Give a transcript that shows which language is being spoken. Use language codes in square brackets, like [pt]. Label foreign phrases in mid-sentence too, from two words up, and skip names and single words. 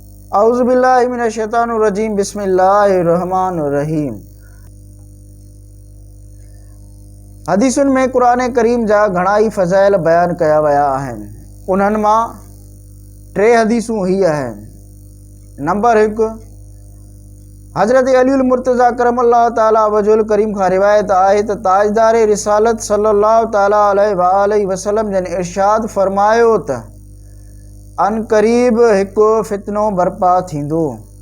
[ar] اعوذ باللہ من الشیطان الرجیم، بسم اللہ الرحمن الرحیم۔ [sd] حدیثن ۾ قرآن ڪريم جا گهڻا ئي فضائل بيان ڪيا ويا آهن۔ انهن مان ٽي حديثون هي آهن۔ نمبر هڪ، حضرت علي المرتضيٰ [ar] ڪرم الله تعاليٰ وجهه الڪريم [sd] کان روايت آهي ته تاجدار رسالت [ar] صلي الله تعاليٰ عليه وآله وسلم [sd] جن ارشاد فرمايو ته، "ان قريب هڪ فتنو برپا ٿيندو۔"